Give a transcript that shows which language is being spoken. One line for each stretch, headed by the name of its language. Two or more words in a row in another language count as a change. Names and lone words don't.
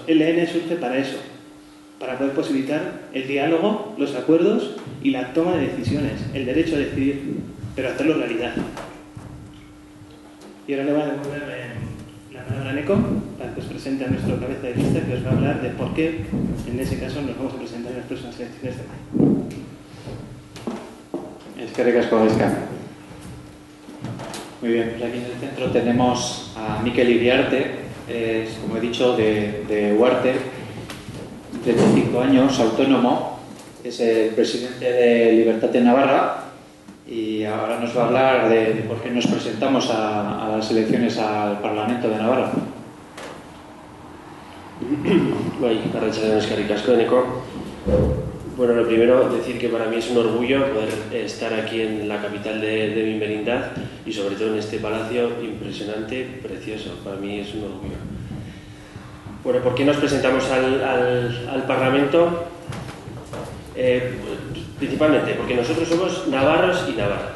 Spanish: El EN surge para eso, para poder posibilitar el diálogo, los acuerdos y la toma de decisiones, el derecho a decidir, pero hacerlo realidad. Y ahora le voy a devolver la palabra a Neko para que os presente a nuestro cabeza de lista, que os va a hablar de por qué, en ese caso, nos vamos a presentar en las próximas elecciones de mayo.
Basque: Eskerrik asko, Gaizka.
Spanish: Muy bien, pues aquí en el centro tenemos a Mikel Iriarte, es, como he dicho, de Huarte, 35 años, autónomo, es el presidente de Libertad de Navarra y ahora nos va a hablar de por qué nos presentamos a las elecciones al Parlamento de Navarra.
Basque: Eskerrik asko, Neko.
Spanish: Bueno, lo primero, decir que para mí es un orgullo poder estar aquí en la capital de mi merindad y sobre todo en este palacio impresionante, precioso. Para mí es un orgullo. Bueno, ¿por qué nos presentamos al Parlamento? Principalmente porque nosotros somos navarros y navarras.